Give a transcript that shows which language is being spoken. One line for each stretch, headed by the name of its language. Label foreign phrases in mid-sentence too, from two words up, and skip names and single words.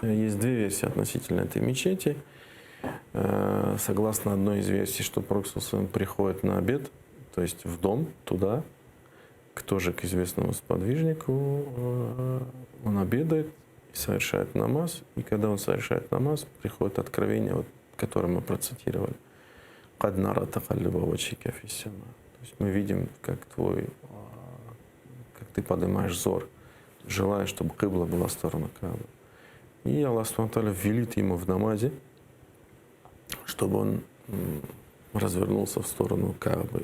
Russian: Да, есть 2 версии относительно этой мечети. Согласно одной из версий, что пророк приходит на обед, то есть в дом, туда, тоже к известному сподвижнику, он обедает, совершает намаз, и когда он совершает намаз, приходит откровение, вот, которое мы процитировали.
Arabic: «قد نرى تقلب وجهك في السماء».
Russian: То есть мы видим, как ты поднимаешь взор, желая, чтобы кибла была в сторону Каабы. И Аллах
Arabic: سبحانه وتعالى
Russian: велит ему в намазе, чтобы он развернулся в сторону Каабы.